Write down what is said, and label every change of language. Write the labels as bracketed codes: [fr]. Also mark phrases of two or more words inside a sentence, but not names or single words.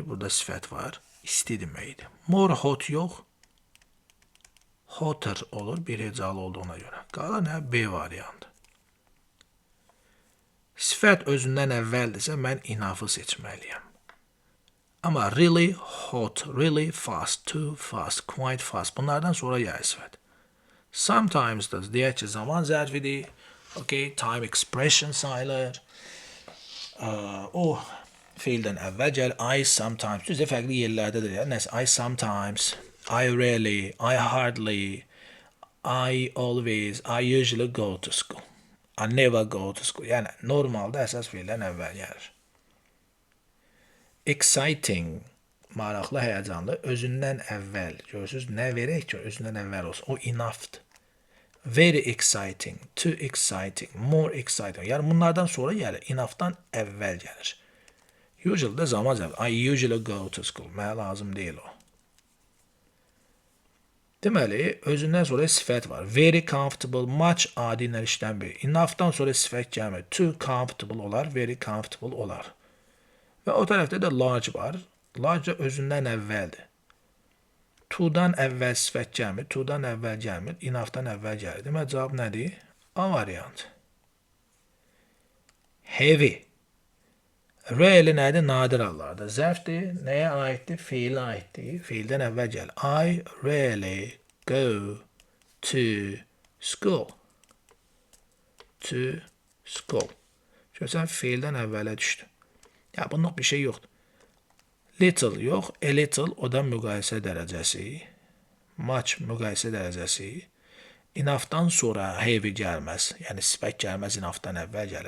[az] Burada sifət var. İsti deməkdir. [en] More hot [az] yox. Hotter olur. Bir hecalı olduğuna görə. Qalır nə? B variantı. Sifət özündən əvvəldirsə, mən inafı seçməliyəm. [en] Amma really hot, really fast, too fast, quite fast. [az] Bunlardan sonra gəlir sifət. Sometimes da deyək ki, zaman zərfidir. Okay, [en] time expression [az] sayılır. O fiildən əvvəl gəlir. [en] I sometimes. [az] Düzdür, fərqli yerlərdədir. Nəsə, [en] I sometimes, I really, I hardly, I always, I usually go to school. I never go to school. [az] Yəni, normalda əsas fiildən əvvəl gəlir. Exciting, maraqlı, həyəcanlı, özündən əvvəl. Görürsünüz, nə verək ki, özündən əvvəl olsun. O enough'dır. [en] Very exciting, too exciting, more exciting. [az] Yəni, bunlardan sonra gəlir. Enough'dan əvvəl gəlir. Usually da zaman zərfi. [en] I usually go to school. [az] Mənə lazım deyil o. Deməli, özündən sonra sifət var. [en] Very comfortable, [az] much adi işdən biri. Enough'dan sonra sifət gəlmir. [en] Too comfortable [az] olar, [en] very comfortable [az] olar. Və o tərəfdə də large var. Large özündən əvvəldir. To'dan əvvəl sifət gəlmir. To'dan əvvəl gəlmir. Enough'dan əvvəl gəlir. Deməli, cavab nədir? A variantı. Heavy. Really nədir? Nadir hallarda. Zərfdir. Nəyə aiddir? Fiilə aiddir. Fiildən əvvəl gəlir. [en] I really go to school. To school. [az] Görsən, fiildən əvvələ düşdü. Ya bunluq bir şey yoxdur. Little yox, [en] a little [az] o da müqayisə dərəcəsi. Much müqayisə dərəcəsi. Enough'dan sonra heavy gəlməz. Yəni sifət gəlməz, enough'dan əvvəl gəlir.